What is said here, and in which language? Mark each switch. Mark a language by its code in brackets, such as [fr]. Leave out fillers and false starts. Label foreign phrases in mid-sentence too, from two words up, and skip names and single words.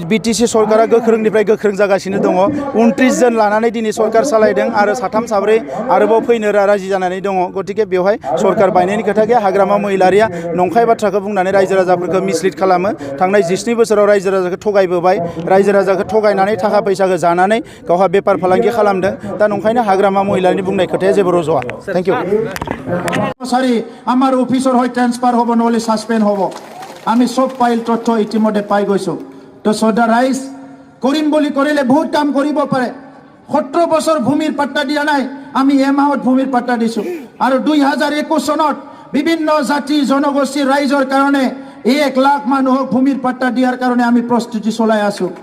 [brx] बिटिसि सरकारा गोख्रोंनिफ्राय गोख्रों जागासिनो दङ 29 जन लानानै दिनै सरकार सालायदों आरो 3 4 आरोबाव फैनो राजि जानानै दङ गतिके बेवहाय सरकार बायनायनि खोथा गैया हाग्रामा महिलारिया नंखाय बाथ्राखौ बुंनानै रायजो राजाफोरखौ मिसलिड खालामो थांनाय 17 बोसोराव रायजो राजाखौ थगायबोबाय रायजो राजाखौ थगायनानै थाखा फैसाखौ जानानै गावहा बेफार फालांगि खालामदों दा नंखायनो हाग्रामा महिलारिनि बुंनाय खोथाया जेबो रज'आ [en] thank you [as] ছৰী আমাৰ অফিচাৰ হয় ट्रान्सफार হ'ব নহলে সাসপেন্ড হ'ব আমি সব ফাইল তথ্য ইতিমধ্যে পাই গৈছো তো সদা রাইজ কৰিম বুলি কৰিলে বহুত কাম কৰিব পাৰে 17 বছৰ ভূমিৰ পাট্টা দিয়া নাই আমি এমাহত ভূমিৰ পাট্টা দিছো আৰু 2021 চনত বিভিন্ন জাতি জনগোষ্ঠীৰ ৰাইজৰ কাৰণে 1 লাখ মানুহক ভূমিৰ পাট্টা দিয়াৰ কাৰণে আমি প্ৰস্তুতি চলাই আছো